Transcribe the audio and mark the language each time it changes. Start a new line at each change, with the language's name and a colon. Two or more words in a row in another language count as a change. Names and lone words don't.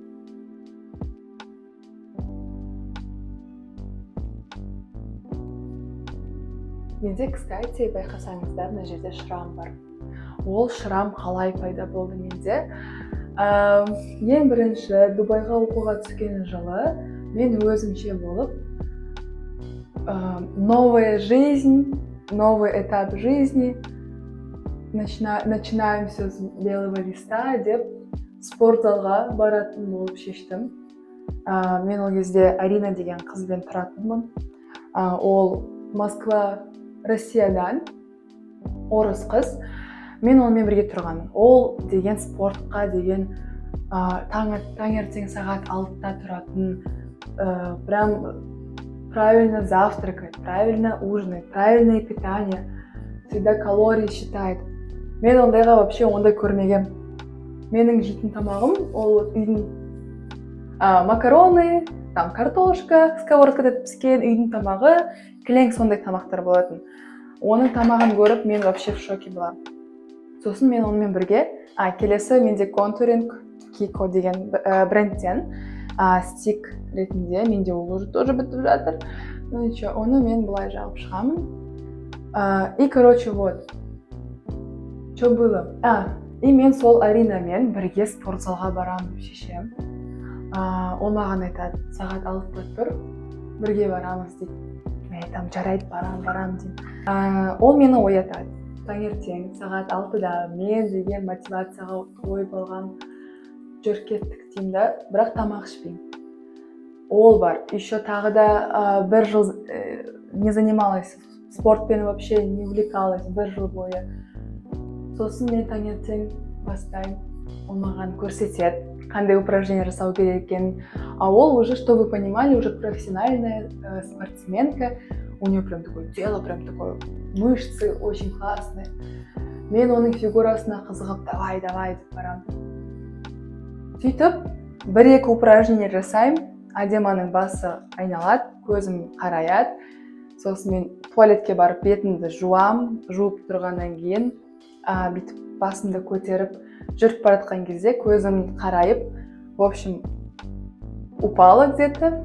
Kazakh: Менде, кстати, байқасаңыздар, мына жерде шрам бар. Ол шрам қалай пайда болды менде? Ең бірінші Дубайға оқуға түскен жылы мен өзімше болып
Russian: новая жизнь, новый этап жизни, начинаем все с белого листа
Kazakh: деп спортзалға баратын болып шештім. Мен ол кезде Арина деген қызбен тұратынмын. Ол Москва, Россиядан, орыс қыз. Мен онымен бірге тұрғанмын. Ол деген спортқа деген таңертең сағат 6-та тұратын,
Russian: прям правильно завтракает, правильно ужинает, правильное питание, всегда калории считает.
Kazakh: Мен ондайға вообще ондай көрмегем. Менің жейтін тамағым ол үйдің макароны,
Russian: там картошка,
Kazakh: сковородкада піскен үйдің тамағы, кілең сондай тамақтар болатын. Оның тамағын көріп, мен
Russian: вообще в шоке
Kazakh: боламын. Сосын мен онымен бірге, келесі менде контуринг Kiko деген брендтен стик ретінде, менде ол
Russian: уже тоже
Kazakh: бітіп жатыр.
Russian: Ну ничего,
Kazakh: оны мен былай жағып шығамын.
Russian: И короче, вот. Что было?
Kazakh: И мен сол Аринамен бірге спортзалға барамын деп шешем. Ол маған айтады, сағат 6-та тұр, бірге барамыз дейді. Мен айтам, жарайды, барам деймін. Ол мені оятады. Таңертең сағат 6-да мен деген мотивацияға ойып алған жүріп кеттік деймін да, бірақ тамақ ішпеймін. Ол бар. Еще тағы да бір жыл
Russian: не занималась
Kazakh: спортпен,
Russian: вообще не увлекалась
Kazakh: бір жыл бойы. Сосын мен таңертең бастаймын, ол маған көрсетеді, қандай упражнение жасау керек екенін.
Russian: Ол уже, чтобы вы понимали, уже профессиональная спортсменка. У нее прям такое тело, прям такое мышцы очень классные.
Kazakh: Мен оның фигурасына қызығып, давай деп барам. Сөйтіп, бір-екі упражнение жасаймын, Адеманың басы айналады, көзім қараяды. Сосын мен туалетке барып бетімді жуып тұрғаннан кейін, бүйтіп басымды көтеріп жүріп баратқан кезде көзім қарайып,
Russian: в общем, упала где-то.